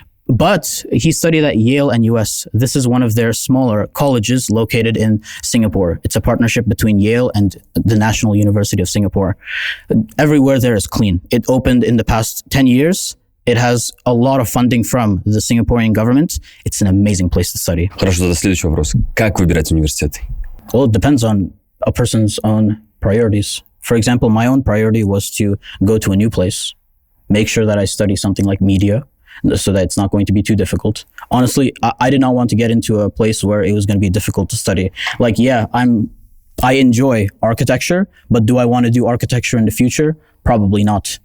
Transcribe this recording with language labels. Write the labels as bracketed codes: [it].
[en] But he studied at Yale and US. This is one of their smaller colleges located in Singapore. It's a partnership between Yale and the National University of Singapore. Everywhere there is clean. It opened in the past 10 years. It has a lot of funding from the Singaporean government. It's an amazing place to study. [ru] Хорошо, следующий вопрос. Как выбирать университет? [en] Well, it depends on a person's own priorities. For example, my own priority was to go to a new place, make sure that I study something like media, so that it's not going to be too difficult. Honestly, I did not want to get into a place where it was going to be difficult to study. Like, yeah, I enjoy architecture, but do I want to do architecture in the future? Probably not.